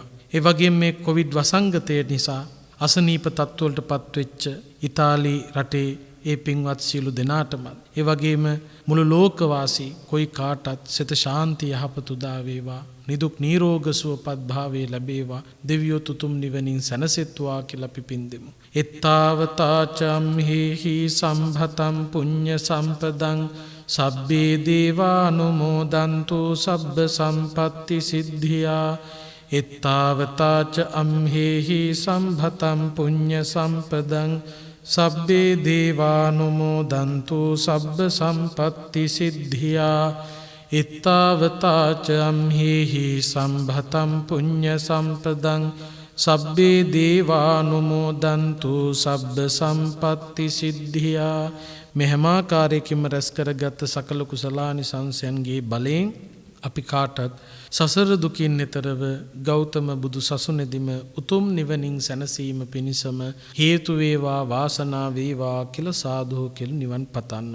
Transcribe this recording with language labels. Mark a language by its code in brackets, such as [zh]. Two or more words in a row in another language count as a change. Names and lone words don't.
[si] ඒ වගේම මේ කොවිඩ් වසංගතය නිසා අසනීප තත්ත්වවලට පත්වෙච්ච ඉතාලි රටේ ඒ පින්වත් සියලු දෙනාටම, ඒ වගේම මුළු ලෝකවාසී කොයි කාටත් සිත ශාන්තිය යහපත උදා වේවා. නිදුක් නිරෝග සුවපත් භාවය ලැබේවා. දෙවියෝ තුතුම් නිවනින් සැනසෙත්වා කියලා අපි පින් දෙමු. [pi] එත්තාවතාචම්හි සම්භතම් පුඤ්ඤ සම්පදං සබ්බේ දේවානුමෝදන්තු සබ්බ සම්පත්ති සිද්ධියා. එත්තාවතාච අම්හෙහි සම්භතම් පුඤ්ඤ සම්පදං සබ්බේ දේවානුමෝදන්තු සබ්බ සම්පත්ති සිද්ධියා. එත්තාවතාච අම්හෙහි සම්භතම් පුඤ්ඤ සම්පදං සබ්බේ දේවානුමෝදන්තු සබ්බ සම්පත්ති සිද්ධියා. [si] මෙහෙම ආකාරයකින්ම රැස් කරගත් සකල කුසලානිසංසයන්ගේ බලයෙන් අපි කාටත් සසර දුකින් එතරව ගෞතම බුදු සසුනේදීම උතුම් නිවනින් සැනසීම පිණිසම හේතු වේවා, වාසනාව වේවා කියලා සාදු කියලා නිවන් පතන්න.